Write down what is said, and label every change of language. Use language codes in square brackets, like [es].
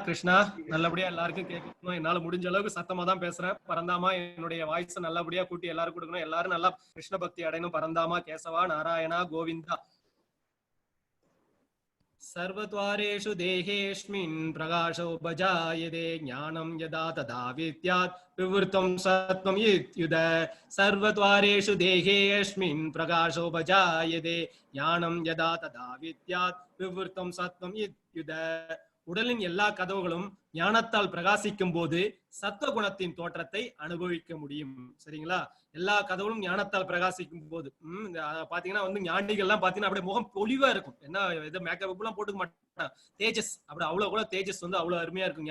[ta] கிருஷ்ணா நல்லபடியா எல்லாருக்கும் கேட்கணும். என்னால முடிஞ்ச அளவுக்கு சத்தமா தான் பேசுறேன். பரந்தாமா என்னுடைய வாய்ஸ் நல்லபடியா கூட்டி எல்லாரும் கொடுக்கணும். எல்லாரும் நல்லா கிருஷ்ண பக்தி அடையணும். பரந்தாமா கேசவா நாராயணா கோவிந்தா. [sa] सर्वद्वारेषु देहेऽस्मिन् प्रकाशो भजायते ज्ञानं यदा तदा विद्यात् विवृतं सत्त्वं इत्युत. सर्वद्वारेषु देहेऽस्मिन् प्रकाशो भजायते ज्ञानं यदा तदा विद्यात् विवृतं सत्त्वं इत्युत. [ta] உடலின் எல்லா கதவுகளும் ஞானத்தால் பிரகாசிக்கும் போது சத்துவ குணத்தின் தோற்றத்தை அனுபவிக்க முடியும். சரிங்களா? எல்லா கதவுகளும் ஞானத்தால் பிரகாசிக்கும் போது பாத்தீங்கன்னா வந்து ஞானிகள் எல்லாம் பாத்தீங்கன்னா அப்படியே முகம் பொலிவா இருக்கும். என்ன இது மேக்கப் எல்லாம் போட்டுக்க மாட்டான். தேஜஸ் அப்படி அவ்வளவு கூட தேஜஸ் வந்து அவ்வளவு அருமையா இருக்கும்.